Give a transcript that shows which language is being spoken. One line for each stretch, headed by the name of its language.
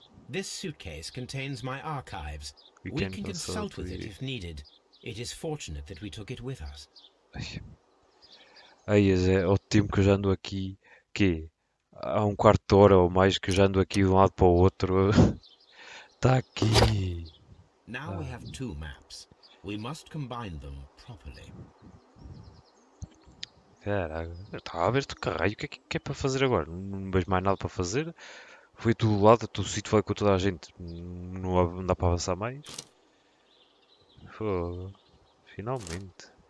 English: This suitcase contains my archives. We can consult with it if needed. It is fortunate that we took it with us.
Portuguese: Ai, é o tempo que eu já ando aqui. Que há um quarto de hora ou mais que eu já ando aqui de um lado para o outro. Está aqui.
English: Now we have two maps. We must combine them properly.
Portuguese: Caraca, eu estava a ver do caralho. O que é para fazer agora? Não vejo mais nada para fazer. Fui a todo lado, a todo sítio, falei com toda a gente. Não dá para avançar mais. Fogo. Finalmente.